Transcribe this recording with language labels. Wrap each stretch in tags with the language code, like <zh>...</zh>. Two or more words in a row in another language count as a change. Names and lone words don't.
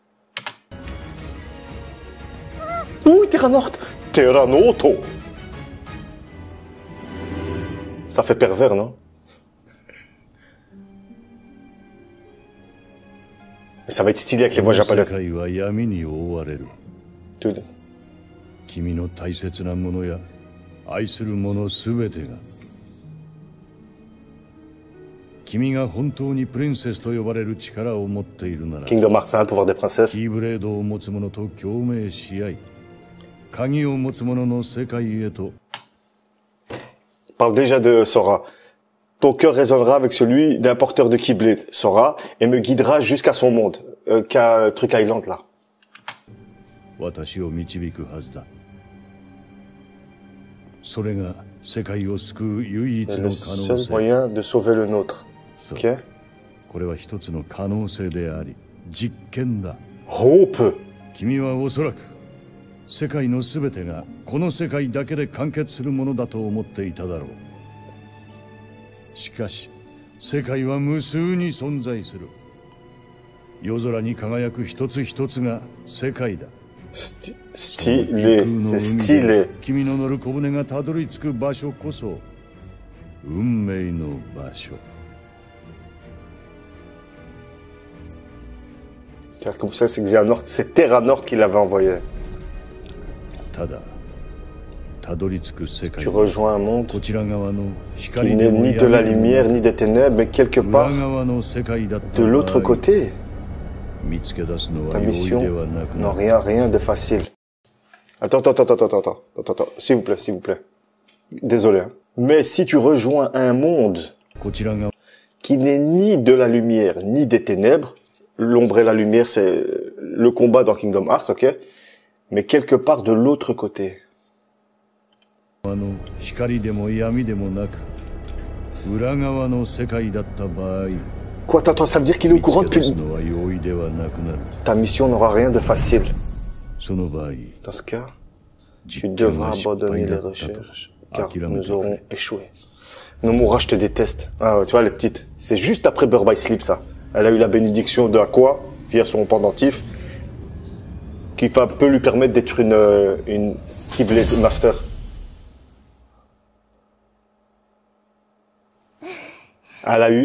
<fr>Ouh, Terra Nord! Terra Noto! Ça fait pervers, non? Mais ça va être stylé avec les voix japonaises. Tout.</fr> <ja>君の大切なものや愛するものすべてが君が本当にプリンセスと呼ばれる力を持っているなら</ja> <fr>Kingdom Hearts 1, le pouvoir des princesses.</fr> <ja>キーブレードを持つ者と共鳴し合い鍵を持つ者の世界へと</ja> <fr>Parle déjà de Sora. Ton cœur résonnera avec celui d'un porteur de Keyblade, Sora, et me guidera jusqu'à son monde. Qu'à Truc Island, là.</fr> <ja>私を導くはずだそれが世界を救う唯一</ja> <fr>C'est</fr> <ja>の</ja> <fr>le</fr> <ja>可</ja> <fr>seul</fr> <ja>能性</ja> <fr>moyen de sauver le nôtre.</fr> <ja>そう</ja> <fr>Ok?</fr> <ja>これは一つの可能性であり実験だ Hope! 君はおそらく世界のすべてがこの世界だけで完結するものだと思っていただろうしかし世界は無数に存在する夜空に輝く一つ一つが世界だ</ja> <fr>Stylé. C'est stylé.</fr> <ja>君の乗る小舟がたどり着く場所こそ運命の場所</ja> <fr>Comme ça, c'est Xehanort, c'est Terranort qui l'avait envoyé.</fr> <ja>ただたどり着く世界</ja> <fr>Tu rejoins un monde</fr> <ja>こちら側の</ja> <fr>qui</fr> <ja>光</ja> <fr>n'est</fr> <ja>でも</ja> <fr>ni de la lumière, ni des ténèbres, mais quelque</fr> <ja>裏</ja> <fr>part</fr> <ja>側の世界だった</ja> <fr>de l'autre</fr> <ja>場合</ja> <fr>côté.</fr> <ja>見つけ出すの</ja> <fr>Ta</fr> <ja>は容易</ja> <fr>mission,</fr> <ja>ではなく</ja> <fr>non,</fr> <ja>なる</ja> <fr>rien de facile. Attends, s'il vous plaît. Désolé. Hein. Mais si tu rejoins un monde</fr> <ja>こちらが</ja> <fr>qui n'est ni de la lumière, ni des ténèbres, l'ombre et la lumière, c'est le combat dans Kingdom Hearts, ok? Mais quelque part de l'autre côté.</fr> <ja>光でも闇でもなく裏側の世界だった場合</ja> <fr>Quoi, attends, ça veut dire qu'il est au</fr> <ja>見</ja> <fr>courant</fr> <ja>つけ出す</ja> <fr>depuis...</fr> <ja>のは容易ではなくなる</ja> <fr>Ta mission n'aura rien de facile.</fr> <ja>その場合</ja> <fr>Dans ce cas, tu</fr> <ja>実験</ja> <fr>devras</fr> <ja>は失</ja> <fr>abandonner</fr> <ja>敗</ja> <fr>les</fr> <ja>だったと</ja> <fr>recherches, car</fr> <ja>諦め</ja> <fr>nous</fr> <ja>てく</ja> <fr>aurons</fr> <ja>れ</ja> <fr>échoué. Nomura, je te déteste. Ah, ouais, tu vois, les petites. C'est juste après Birth by Sleep, ça. Elle a eu la bénédiction de Aqua, via son pendentif, qui peut lui permettre d'être une Keyblade Master. Elle a eu...</fr>